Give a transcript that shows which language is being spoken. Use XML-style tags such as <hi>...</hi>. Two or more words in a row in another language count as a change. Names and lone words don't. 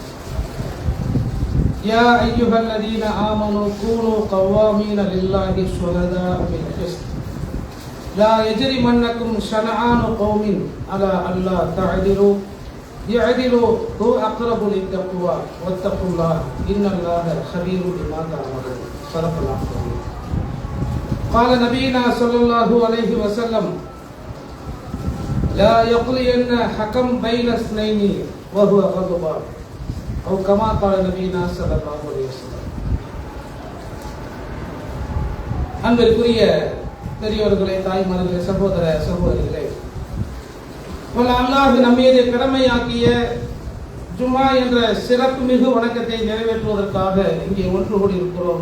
<ar>يا أيها الذين آمنوا كونوا قوامين لله شهداء بالقسط لا يجرمنكم شنآن قوم على ألا تعدلوا اعدلوا هو أقرب للتقوى واتقوا الله إن الله خبير بما تعملون. صدق الله العظيم. قال نبينا صلى الله عليه وسلم لا يقضين حكم بين اثنين وهو غضبان أو كما قال نبينا صلى الله عليه وسلم.</ar> <ta>அன்பிற்குரிய பெரியவர்களே, தாய்மார்களே, சகோதர சகோதரிகளே, அல்லாஹ் நம்மீது கடமையாக்கிய ஜும்மா என்ற சிறப்பு மிகு வணக்கத்தை நிறைவேற்றுவதற்காக இங்கே ஒன்று கூடி இருக்கிறோம்.</ta>